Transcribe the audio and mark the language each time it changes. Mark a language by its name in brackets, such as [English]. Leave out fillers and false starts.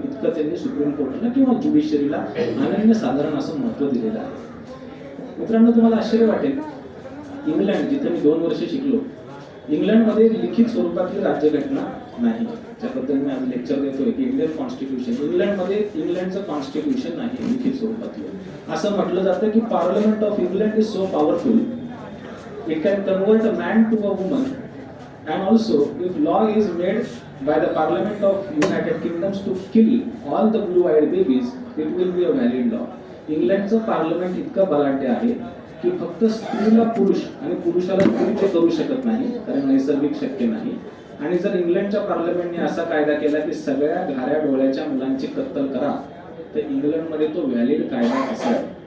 [Marathi] इतकं त्यांनी सुप्रीम कोर्टाला किंवा ज्युडिशरीला अनन्यसाधारण असं महत्त्व दिलेलं आहे. मित्रांनो, तुम्हाला आश्चर्य वाटेल, इंग्लंड जिथे मी 2 वर्ष शिकलो, इंग्लंडमध्ये लिखित स्वरूपातली राज्यघटना नाही. त्याबद्दल मी आज लेक्चर देतोय की इंडियन कॉन्स्टिट्यूशन, इंग्लंडमध्ये इंग्लंडचं कॉन्स्टिट्यूशन नाही लिखित स्वरूपातलं. [English] असं म्हटलं जातं की parliament of England is so powerful it can convert a man to a woman, and also if law is made by the Parliament of United Kingdoms to kill all the blue-eyed babies, it will be a valid law. [Marathi] इंग्लंडचं parliament इतकं बलाढ्य आहे की फक्त स्त्रीला पुरुष आणि पुरुषाला स्त्री ते करू शकत नाही, कारण नैसर्गिक शक्य नाही. आणि जर इंग्लंडच्या पार्लमेंटने असा कायदा केला की सगळ्या घाऱ्या डोळ्याच्या मुलांची कत्तल करा, तर इंग्लंडमध्ये तो व्हॅलिड कायदा असेल.